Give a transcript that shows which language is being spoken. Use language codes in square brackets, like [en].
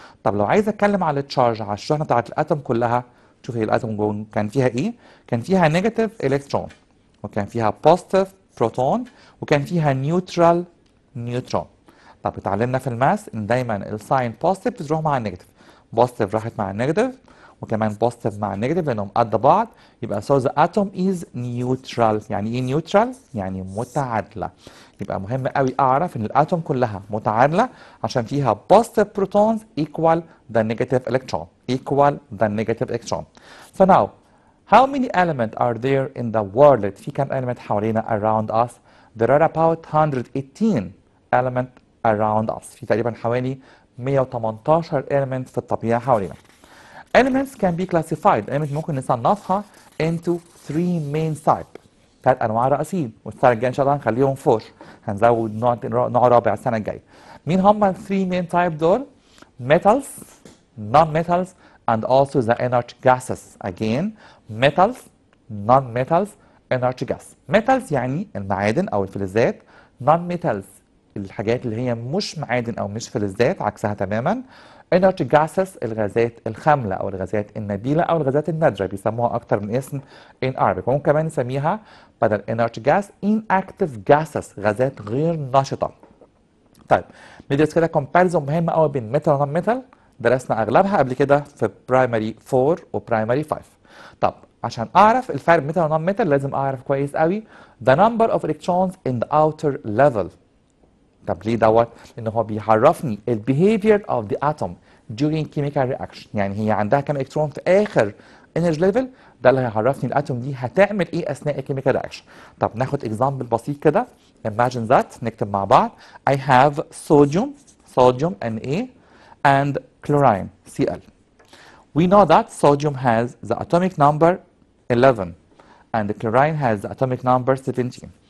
[ar] طب لو عايز اتكلم على التشارج، على الشحنه بتاعت الاتوم كلها، شوف هي الاتوم جوه كان فيها ايه؟ كان فيها نيجاتيف الكترون وكان فيها بوزيتيف بروتون وكان فيها نيوترال نيوترون. طب اتعلمنا في الماس ان دايما الساين بوزيتيف بتروح مع النيجاتيف، بوزيتيف راحت مع النيجاتيف، وكمان بوزيتيف مع النيجاتيف لانهم قد بعض. [en] يبقى so the atom is neutral. [ar] يعني ايه نيوترال؟ يعني متعادله. يبقى مهم قوي اعرف ان الاتوم كلها متعادله عشان فيها [en] positive protons equal the negative electron. equal the negative electron. So now how many elements are there in the world؟ [ar] في كم element حوالينا [en] around us؟ There are about 118 element around us. [ar] في تقريبا حوالي 118 element في الطبيعة حوالينا. [en] Elements can be classified. element [ar] ممكن نصنفها [en] into three main types. [ar] 3 أنواع رئيسيين، والسنة الجاية إن شاء الله هنخليهم 4. هنزود نوع رابع السنة الجاية. مين هم ال [en] 3 main type دول؟ metals, non-metals, and also the inert gases. Again, metals, non-metals, inert gas. [ar] metals يعني المعادن أو الفلزات. non-metals الحاجات اللي هي مش معادن أو مش فلزات، عكسها تماما. inert gases الغازات الخاملة أو الغازات النبيلة أو الغازات النادرة، بيسموها أكتر من اسم in Arabic. وممكن كمان نسميها بدل inert gas inactive gases، غازات غير نشطة. طيب ندرس كده comparison مهم قوي بين metal و non metal. درسنا اغلبها قبل كده في برايمري 4 وبرايمري 5. طب عشان اعرف الفرق بين [en] metal و non metal [ar] لازم اعرف كويس قوي [en] the number of electrons in the outer level. [ar] طب ليه دوت؟ لان هو بيعرفني ال [en] behavior of the atom during chemical reaction. [ar] يعني هي عندها كام الكترون في اخر energy level، ده اللي هيعرفني الاتوم دي هتعمل ايه اثناء الكيميكال رياكشن. طب ناخد اكزامبل بسيط كده. [en] imagine that [ar] نكتب مع بعض [en] I have sodium Na and chlorine Cl. We know that sodium has the atomic number 11 and the chlorine has the atomic number 17.